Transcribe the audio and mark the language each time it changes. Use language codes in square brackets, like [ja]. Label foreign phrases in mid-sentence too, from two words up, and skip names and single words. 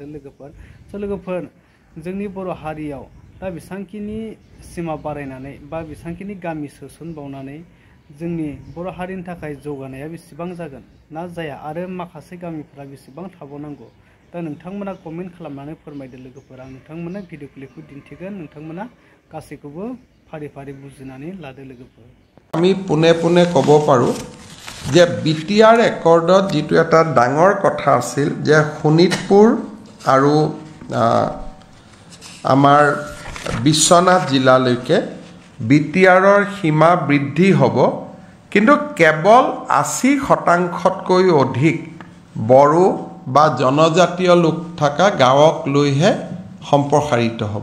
[brx] लोगोफोर स' लोगोफोर जोंनि बर' हारियाव दा बेसांखिनि सिमा बारायनानै बा बेसांखिनि गामि सोसनबावनानै जोंनि बर' हारिनि थाखाय जौगानाया बेसेबां जागोन ना जाया, आरो माखासे गामिफोरा बेसेबां थाबावनांगौ, दा नोंथांमोना कमेन्ट खालामनानै फोरमायदो। लोगोफोर आं नोंथांमोननो भिडिअ क्लिपखौ दिन्थिगोन, नोंथांमोना गासैखौबो फारि फारि बुजिनानै लादो। लोगोफोर [as] আমি পুনে পুনে ক'ব পাৰোঁ যে বিটিআৰ একৰ্ডত যিটো এটা ডাঙৰ কথা আছিল যে শোণিতপুৰ আৰু আমাৰ বিশ্বনাথ জিলালৈকে বিটিআৰৰ সীমা বৃদ্ধি হ'ব, কিন্তু কেৱল 80%তকৈ অধিক বড়ো বা জনজাতীয় লোক থকা গাঁৱক লৈহে সম্প্ৰসাৰিত হ'ব।